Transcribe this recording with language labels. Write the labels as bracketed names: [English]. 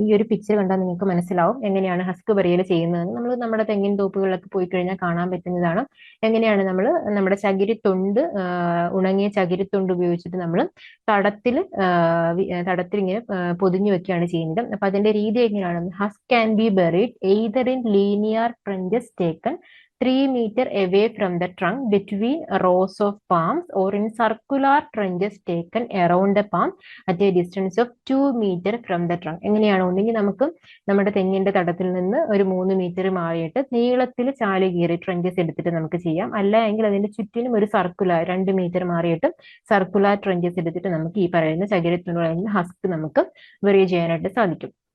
[Malayalam] ഈ ഒരു പിക്ചർ കണ്ടാൽ നിങ്ങൾക്ക് മനസ്സിലാവും എങ്ങനെയാണ് ഹസ്ക് ബെറിയൽ ചെയ്യുന്നതെന്ന്. നമ്മൾ നമ്മുടെ തെങ്ങിൻ തോപ്പുകളിലൊക്കെ പോയി കഴിഞ്ഞാൽ കാണാൻ പറ്റുന്നതാണ്. എങ്ങനെയാണ് നമ്മൾ നമ്മുടെ ചകിരിത്തൊണ്ട്, ഉണങ്ങിയ ചകിരിത്തൊണ്ട് ഉപയോഗിച്ചിട്ട് നമ്മൾ തടത്തിൽ ഇങ്ങനെ പൊതിഞ്ഞു വെക്കുകയാണ് ചെയ്യുന്നത്. അപ്പൊ അതിന്റെ രീതി എങ്ങനെയാണ്? [English] Husk can be buried either in linear trenches taken 3 meter away from the trunk between rows of palms or in circular trenches taken around the palm at a distance of 2 meter from the trunk. [Malayalam] എങ്ങനെയാണ്? ഒന്നെങ്കിൽ നമുക്ക് നമ്മുടെ തെങ്ങിന്റെ തടത്തിൽ നിന്ന് ഒരു 3 metre മാറിയിട്ട് നീളത്തിൽ ചാല് കീറി ട്രെഞ്ചസ് എടുത്തിട്ട് നമുക്ക് ചെയ്യാം. അല്ല എങ്കിൽ അതിന്റെ ചുറ്റിനും ഒരു സർക്കുലർ 2 മീറ്റർ മാറിയിട്ട് സർക്കുലർ ട്രെഞ്ചസ് എടുത്തിട്ട് നമുക്ക് ഈ പറയുന്ന ചകിരത്തുണ്ടുകൾ ഹസ്ക് നമുക്ക് വെറിയ ചെയ്യാനായിട്ട് സാധിക്കും.